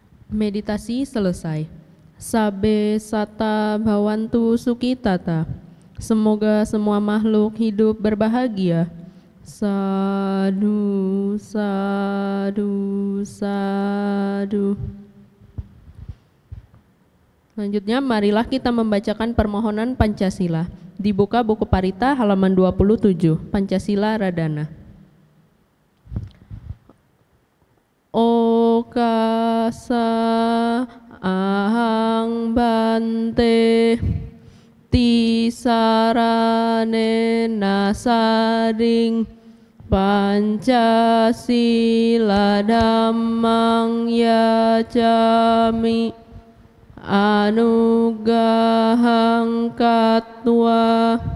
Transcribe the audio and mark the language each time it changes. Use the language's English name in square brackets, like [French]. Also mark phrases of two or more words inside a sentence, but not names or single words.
[Indonesian] Meditasi selesai. [Pali] Sabe sata bhawantu sukitata. [Indonesian] Semoga semua makhluk hidup berbahagia. [Pali] Sadu, sadu, sadu. [Indonesian] Selanjutnya marilah kita membacakan permohonan Pancasila. Dibuka buku Parita halaman 27, Pancasila Radana. [Pali] Okasa ahang bante tisarane nasading Pancasila dhammang yacami anugahang katwa